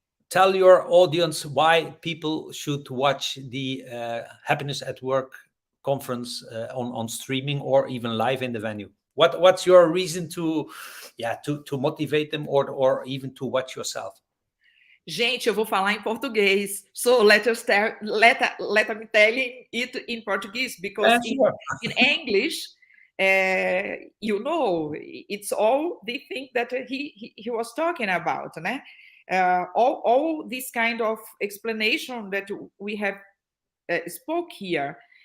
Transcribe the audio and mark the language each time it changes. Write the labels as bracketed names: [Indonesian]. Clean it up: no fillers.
[English] Tell your audience why people should watch the Happiness at Work conference on streaming or even live in the venue. What's your reason to, yeah, to motivate them, or even to watch yourself? [Portuguese] Gente, eu vou falar em português. [English] So let me telling it in Portuguese, because Yeah, sure. in English, it's all the thing that he was talking about, né? All this kind of explanation that we have spoke here.